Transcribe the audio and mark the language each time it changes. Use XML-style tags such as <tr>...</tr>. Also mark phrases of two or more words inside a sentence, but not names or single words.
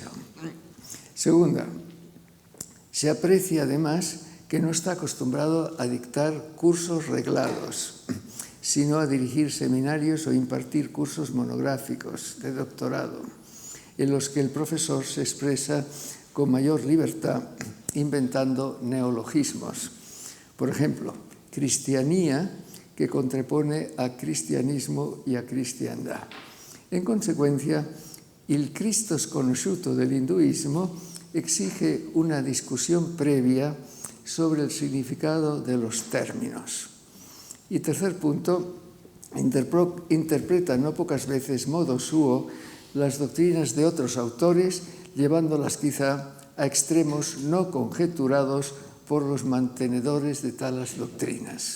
<es>Segunda, se aprecia además que no está acostumbrado a dictar cursos reglados, sino a dirigir seminarios o impartir cursos monográficos de doctorado, en los que el profesor se expresa con mayor libertad, inventando neologismos. Por ejemplo, cristianía, que contrapone a cristianismo y a cristiandad. En consecuencia, il Cristo sconosciuto dell'induismo exige una discusión previa sobre el significado de los términos. Y tercer punto, interpreta no pocas veces</es> <it>modo suo</it> <es>las doctrinas de otros autores, llevándolas quizá a extremos no conjeturados por los mantenedores de tales doctrinas.</es>